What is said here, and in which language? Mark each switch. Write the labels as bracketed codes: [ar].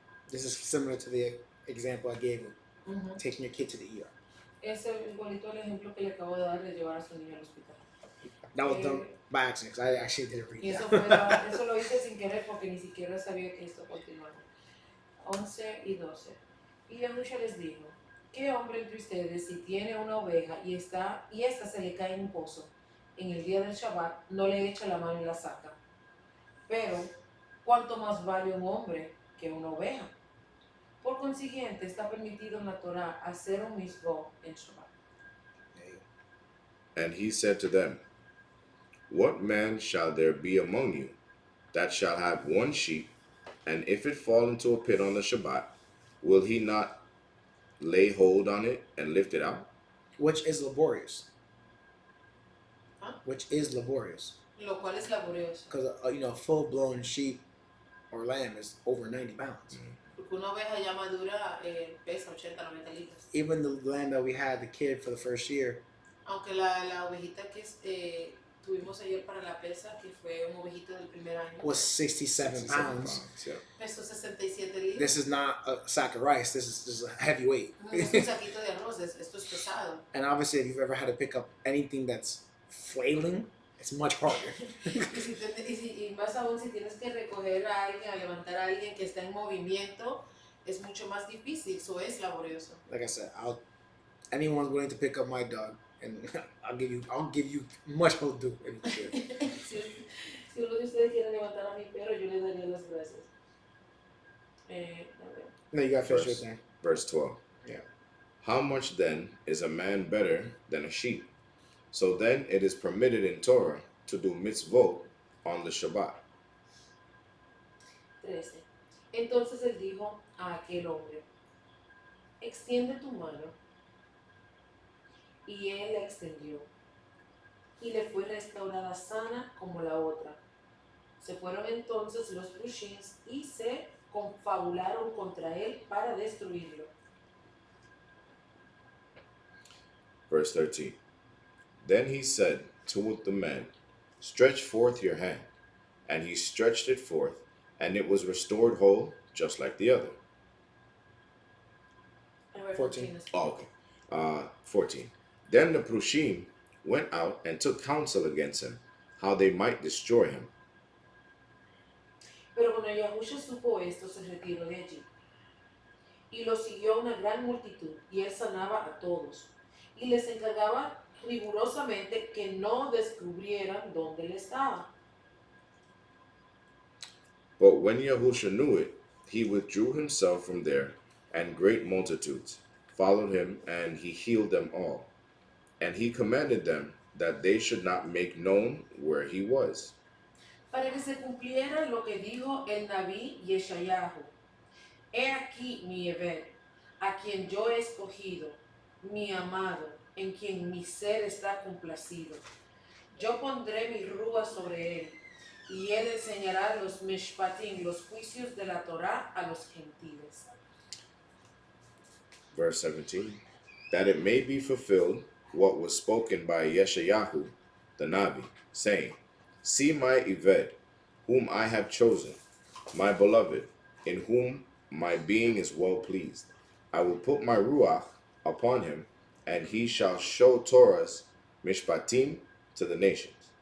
[en] This is similar to the example I gave of Ujú. taking your kid to the ER. [es] Es igualito al ejemplo que le acabo de dar de llevar a su niño al hospital. [en] That was done by accident 'cause I actually didn't read [es] Y eso, [en] that. [es] eso lo hice sin querer porque ni siquiera sabía que esto continuaba. 11 y 12. Y Yahusha les dijo, ¿qué hombre entre ustedes si tiene una oveja y esta se le cae en un pozo en el día del Shabbat, no le echa la mano y la saca? Pero, ¿cuánto más vale un hombre que una oveja? Por consiguiente, está permitido en la Torá hacer un misvot en Shabbat. [en] And he said to them, What man shall there be among you that shall have one sheep, and if it fall into a pit on the Shabbat, will he not lay hold on it and lift it out? Which is laborious. Huh? Which is laborious. [es] Lo cual es laborioso. [en] Because, a full blown sheep or lamb is over 90 pounds. [es] Porque una oveja ya madura pesa 80, 90 libras. [en] Even the lamb that we had, the kid, for the first year, [es] Aunque la ovejita que tuvimos ayer para la pesa, que fue un ovejito del primer año, [en] was 67 [es] 67 [en] pounds. yeah. [es] pesó 67 libras. [en] This is not a sack of rice. This is a heavy weight. [es] No es un saquito de arroz, esto es pesado. [en] And obviously, if you've ever had to pick up anything that's flailing, it's much harder. [es] Y más aún si tienes que recoger a alguien, a levantar a alguien que está en movimiento, es mucho más difícil, eso es laborioso. [en] Like I said, anyone's willing to pick up my dog, and I'll give you much more due. [es] Si uno de ustedes quiere levantar a mi perro, yo le daría las gracias. A ver. [en] No, you got fish right there. Verse 12. Yeah. How much then is a man better than a sheep? So then it is permitted in Torah to do mitzvot on the Shabbat. [es] 13. Entonces él dijo a aquel hombre, extiende tu mano. Y él la extendió. Y le fue restaurada sana como la otra. Se fueron entonces los Prushins y se confabularon contra él para destruirlo. [en] Verse 13. Then he said to the man, stretch forth your hand. And he stretched it forth, and it was restored whole, just like the other. 14. Oh, okay. 14. Then the Prushim went out and took counsel against him, how they might destroy him. [es] Pero cuando Yahusha supo esto, se retiró de allí. Y lo siguió una gran multitud, y él sanaba a todos. Y les encargaba rigurosamente que no descubrieran dónde él estaba. [en] But when Yahusha knew it, he withdrew himself from there, and great multitudes followed him, and he healed them all. And he commanded them that they should not make known where he was. [es] Para que se cumpliera lo que dijo el Nabí Yeshayahu. He aquí mi Eved, a quien yo he escogido, mi amado, en quien mi ser está complacido. Yo pondré mi rúa sobre él, y él enseñará los mishpatim, los juicios de la Torá a los gentiles. [en] Verse 17. That it may be fulfilled what was spoken by Yeshayahu, the Navi, saying, see my Eved, whom I have chosen, my beloved, in whom my being is well pleased. I will put my Ruach upon him, and he shall show Torah's mishpatim to the nations.